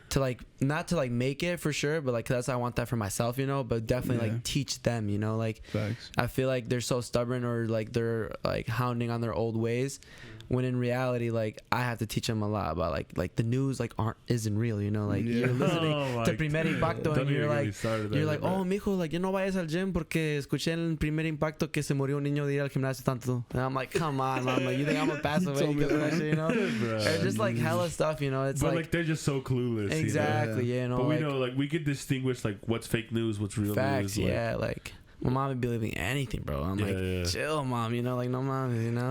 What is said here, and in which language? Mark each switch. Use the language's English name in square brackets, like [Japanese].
[English] to like not to like make it for sure, but like that's how I want that for myself, you know. But definitely like teach them, you know. Like I feel like they're so stubborn or like they're like hounding on their old ways, when in reality like I have to teach them a lot about like the news like isn't real, you know. Like you're listening to Primer Impacto and you're like oh mijo, like you [Spanish] no vayas al gym porque escuché en el Primer Impacto que se murió un niño de ir al gimnasio tanto. [English] And I'm like, come on, mom, like you think I'm gonna pass away because of that shit, you know? Or just like hella stuff, you know. It's but like they're just so clueless. Exactly, you know. But we know like we could distinguish like what's fake news, what's real facts, news. Like my mom would be believing anything, bro. I'm like, chill, mom. You know, like no mom, you know.